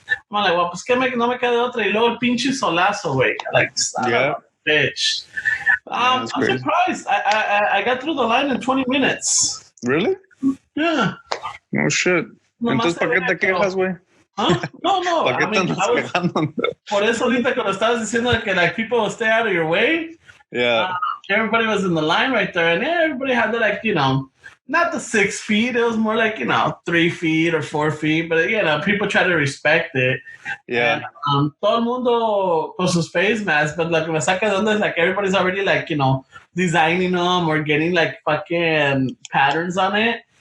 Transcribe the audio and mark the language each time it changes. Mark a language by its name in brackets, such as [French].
[English] I'm like, well, [Spanish] pues que no me queda otra. Y luego el pinche solazo, güey. [English] Like, son of a bitch. I'm surprised. I got through the line in 20 minutes. Really? Yeah. No shit. [Spanish] Entonces, ¿para qué te quejas, güey? [English] Huh? No. [Spanish] ¿Para qué te andas quejando? Por eso ahorita cuando estabas diciendo que [English] like people will stay out of your way. Yeah. Everybody was in the line right there, and everybody had to, like, not the 6 feet. It was more like, 3 feet or 4 feet, but people try to respect it. Yeah. And, [Spanish] todo el mundo con sus [English] face masks, but [Spanish] lo que me saca de onda [English] is like everybody's already like, designing them or getting like fucking patterns on it.